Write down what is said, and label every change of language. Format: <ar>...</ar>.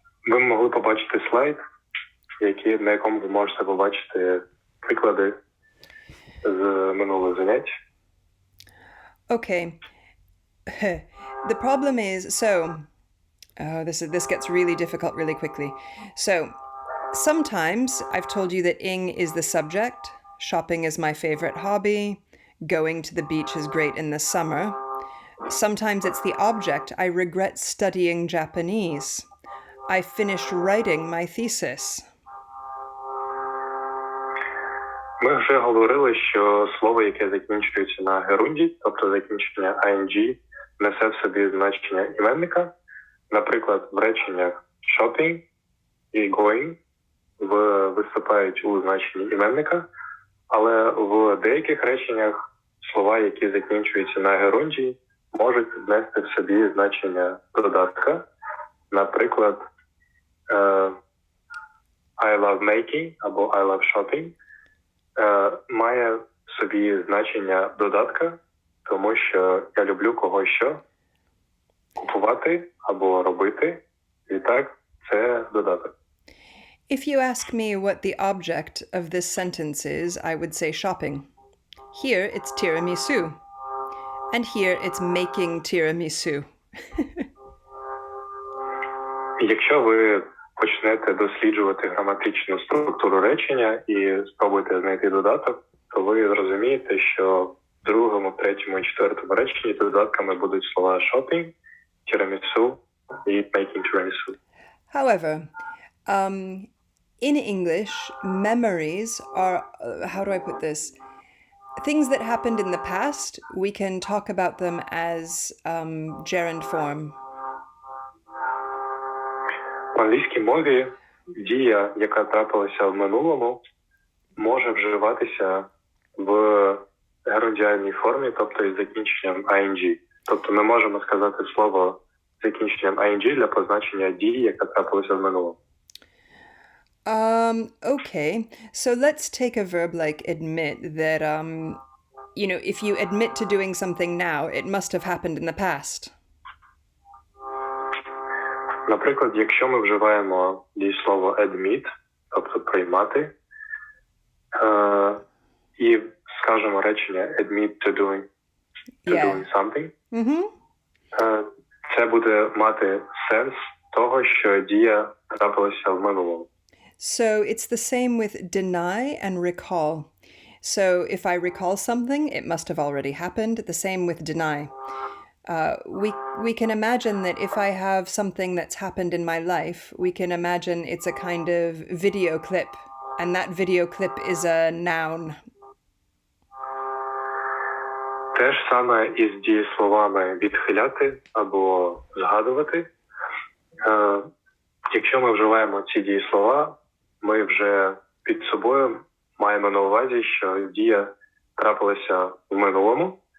<uk>Ви могли побачити слайд, на якому ви можете побачити приклади з минулих занять.</uk> <en>Okay. The problem is, this gets really difficult really quickly. So, sometimes I've told you that ing is the subject. Shopping is my favorite hobby. Going to the beach is great in the summer. Sometimes it's the object. I regret studying Japanese. I finished writing my thesis.</en> <uk>Ми вже говорили, що слово, яке закінчується на герунді, тобто закінчення ing, несе в собі значення іменника. Наприклад, в реченнях shopping і going виступають у значенні іменника, але в деяких реченнях слова, які закінчуються на герунді, можуть нести в собі значення додатка. Наприклад,</uk> <en>I love making</en> <uk>або</uk> <en>I love shopping</en> <uk>має в собі значення додатка, тому що я люблю когось що купувати або робити, і так це додаток.</uk> <en>If you ask me what the object of this sentence is, I would say shopping. Here it's tiramisu. And here it's making tiramisu.</en> <uk>Якщо ви почнете досліджувати граматичну структуру речення і спробуєте знайти додаток, то ви зрозумієте, що в другому, третьому і четвертому реченні додатками будуть слова shopping, tiramisu і</uk> <en>making tiramisu. However, in English, memories are, how do I put this? things that happened in the past, we can talk about them as gerund form.</en> <uk>В англійській мові дія, яка трапилася в минулому, може вживатися в герундіальній формі, тобто із закінченням ing. Тобто ми можемо сказати слово з закінченням ing для позначення дії, яка трапилася в минулому.</uk> <en>Okay, so let's take a verb like admit that, if you admit to doing something now, it must have happened in the past.</en> <uk>Наприклад, якщо ми вживаємо дієслово admit, тобто приймати, і скажемо речення</uk> <en>admit to doing something,</en> <uk>це буде мати сенс того, що дія трапилася в минулому.</uk> <en>So it's the same with deny and recall. So if I recall something, it must have already happened. The same with deny. We can imagine that if I have something that's happened in my life, we can imagine it's a kind of video clip, and that video clip is a noun.</en> <uk>Те ж саме із дієсловами відхиляти або згадувати. Якщо ми вживаємо ці дієслова, ми вже під собою маємо на увазі, що дія трапилася в минулому.</uk>